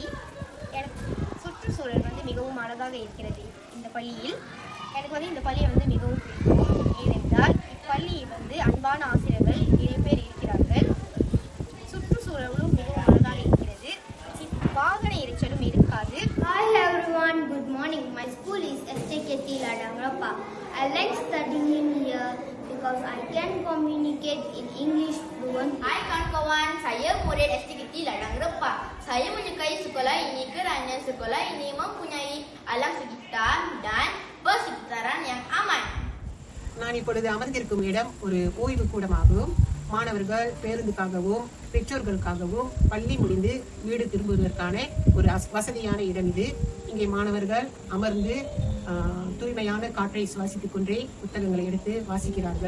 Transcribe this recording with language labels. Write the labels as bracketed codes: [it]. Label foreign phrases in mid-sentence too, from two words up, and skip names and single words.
[ta] எனக்கு சுற்றுச்சூழல் மிகவும் அழகாக இருக்கிறது. இந்த பள்ளியில் எனக்கு இந்த பள்ளியை மிகவும் பிடிக்கும். ஏனென்றால் இப்பள்ளியில் அன்பான ஆசிரியர்கள் நிறைய பேர் இருக்கிறார்கள். சுற்றுச்சூழலும் மிகவும் அழகாக இருக்கிறது. வாகன இரைச்சலும் இருக்காது. [en] Hi everyone, good morning. My school is STKT Ladangrappa. I like studying here because I can communicate in English fluent. [ms] Hai kawan-kawan, saya murid STKT Ladangrappa. Saya menyukai sekolah ini kerana sekolah ini mempunyai alam sekitar dan persekitaran yang aman. [ta] நான் இப்பொழுது அமர்ந்திருக்கும் இடம் ஒரு ஓய்வு கூடமாகவும், மாணவர்கள் பேருந்துக்காகவும் பெற்றோர்களுக்காகவும் பள்ளி முடிந்து வீடு திரும்புவதற்கான ஒரு வசதியான இடம் இது. இங்கே மாணவர்கள் அமர்ந்து தூய்மையான காற்றை சுவாசித்துக் கொண்டே புத்தகங்களை எடுத்து வாசிக்கிறார்கள்.